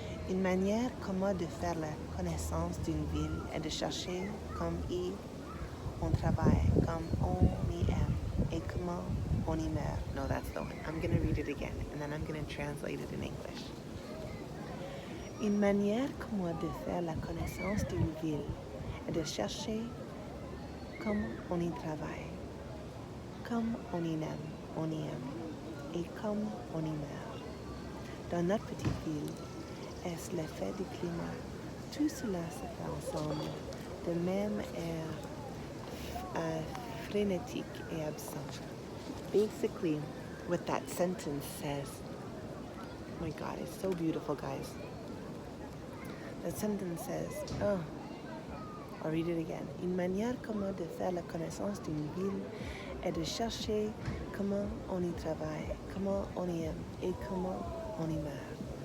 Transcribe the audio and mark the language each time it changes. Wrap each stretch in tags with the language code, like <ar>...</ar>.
<fr>Une manière commode de faire la connaissance d'une ville est de chercher comme on travaille, comme on y aime, et comment on y meurt.</fr> <en>No, that's the one. I'm going to read it again, and then I'm going to translate it in English.</en> <fr>Une manière commode de faire la connaissance d'une ville est de chercher comme on y travaille, comme on y aime, et comme on y meurt. Dans notre petite ville, est-ce l'effet du climat? Tout cela se fait ensemble, de même air frénétique et absent.</fr> <en>Basically, what that sentence says, oh my God, it's so beautiful, guys. That sentence says, I'll read it again.</en> <fr>Une manière commode de faire la connaissance d'une ville est de chercher comment on y travaille, comment on y aime, et comment on y meurt.</fr>